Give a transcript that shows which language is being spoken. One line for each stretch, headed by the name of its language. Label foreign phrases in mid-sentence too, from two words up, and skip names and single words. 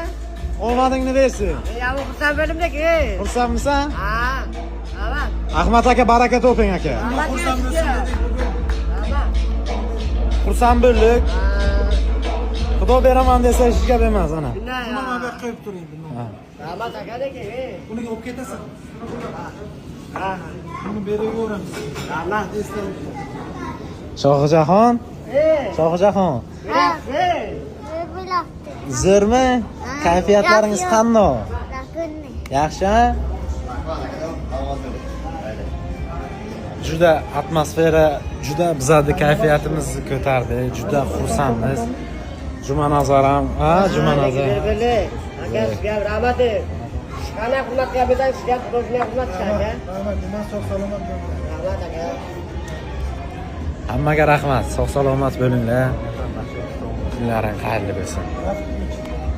Uzbek: Omadingni bersin. Ya bu xursand bo'ldimki. Xursandmisan? Ha. Rahmat. Ahmad aka baraka toping aka. Rahmat. Rahmat. Xursand bo'ldik. Xudo beraman desa hech gap emas ana. Nima
Turkish: Bak koyup durayım bunu.
Uzbek: Ha. Rahmat akadaki.
Turkish: Bunu yapıp getirsen.
Uzbek: Ha.
Turkish: Bunu beri öğrenmiş.
Uzbek: Rahmat. Shohjahon. Shohjahon. Zo'rmi? Kayfiyatlaringiz qanday? Yaxshi? Juda atmosfera, juda bizning kayfiyatimizni ko'tardi. Juda xursandmiz. Jumanazar ham, ha, Jumanazar. Aka sizga rahmat. Qanday xizmat qilyapsiz? Sizga xudoga xizmat qilasiz. Rahmat.
Turkish: Ben çok
Uzbek: salomat bo'ldim. Rahmat aka. Hammaga rahmat. Sog' salomat bo'linglar. Kunlaring xayrli bo'lsin.